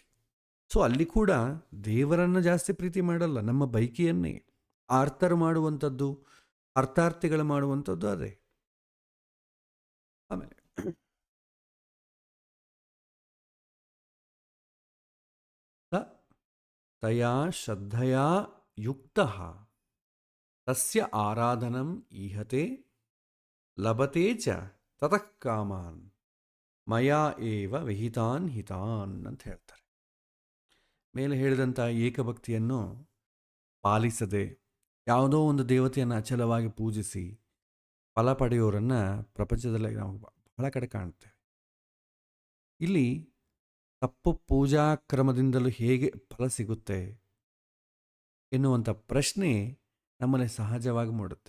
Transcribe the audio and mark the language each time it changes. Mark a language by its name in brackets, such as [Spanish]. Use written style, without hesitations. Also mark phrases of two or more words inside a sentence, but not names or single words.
[Kannada] ಸೊ ಅಲ್ಲಿ ಕೂಡ ದೇವರನ್ನು ಜಾಸ್ತಿ ಪ್ರೀತಿ ಮಾಡಲ್ಲ, ನಮ್ಮ ಬಯಕೆಯನ್ನೇ. ಆರ್ತರು ಮಾಡುವಂಥದ್ದು, ಅರ್ಥಾರ್ಥಿಗಳು ಮಾಡುವಂಥದ್ದು ಅದೇ. [Sanskrit] ಆಮೇಲೆ ತಯಾ ಶ್ರದ್ಧೆಯ ಯುಕ್ತಃ ತಸ್ಯ ಆರಾಧನಂ ಈಹತೆ ಲಭತೆ ಚ ತತಃ ಕಾಮಾನ್ ಮಯಾ ಏವ ವಿಹಿತಾನ್ ಹಿತಾನ್ [Kannada] ಅಂತ ಹೇಳ್ತಾರೆ. ಮೇಲೆ ಹೇಳಿದಂಥ ಏಕಭಕ್ತಿಯನ್ನು ಪಾಲಿಸದೆ ಯಾವುದೋ ಒಂದು ದೇವತೆಯನ್ನು ಅಚಲವಾಗಿ ಪೂಜಿಸಿ ಫಲ ಪಡೆಯೋರನ್ನು ಪ್ರಪಂಚದಲ್ಲಿ ನಾವು ಬಹಳ ಕಡೆ ಕಾಣ್ತೇವೆ. ಇಲ್ಲಿ ತಪ್ಪು ಪೂಜಾ ಕ್ರಮದಿಂದಲೂ ಹೇಗೆ ಫಲ ಸಿಗುತ್ತೆ ಎನ್ನುವಂಥ ಪ್ರಶ್ನೆ ನಮ್ಮಲ್ಲಿ ಸಹಜವಾಗಿ ಮೂಡುತ್ತೆ.